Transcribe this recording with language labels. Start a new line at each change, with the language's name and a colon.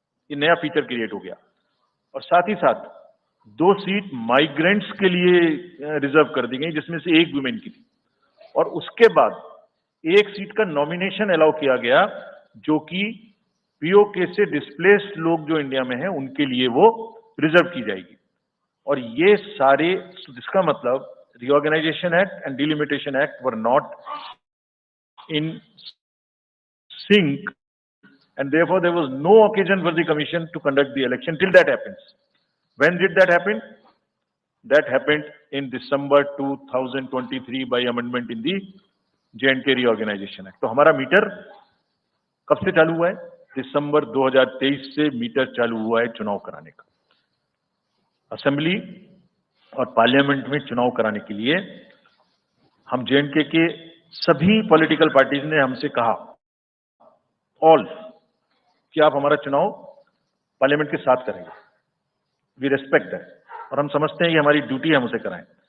Hindi: ये नया feature create हो गया. और साथ ही साथ 2 सीट माइग्रेंट्स के लिए रिजर्व कर दी गई, जिसमें से 1 वुमेन की थी. और उसके बाद 1 सीट का नॉमिनेशन अलाउ किया गया, जो कि पीओके से डिस्प्लेस्ड लोग जो इंडिया में हैं उनके लिए वो रिजर्व की जाएगी. और ये सारे, जिसका मतलब
English: Reorganization act and delimitation act were not in sync, and therefore there was no occasion for the commission to conduct the election till that happens. When did that happen? That happened in December 2023 by amendment in the J&K Reorganization Act.
Hindi: तो हमारा metre कब से चालू हुआ है? दिसंबर 2023 से metre चालू हुआ है चुनाव कराने का. असेंबली और पार्लियामेंट में चुनाव कराने के लिए हम J&K के सभी पॉलिटिकल पार्टीज ने हमसे कहा, ऑल, कि आप हमारा चुनाव पार्लियामेंट के साथ करेंगे.
English: we respect that
Hindi: और हम समझते हैं कि हमारी ड्यूटी हम उसे कराएं.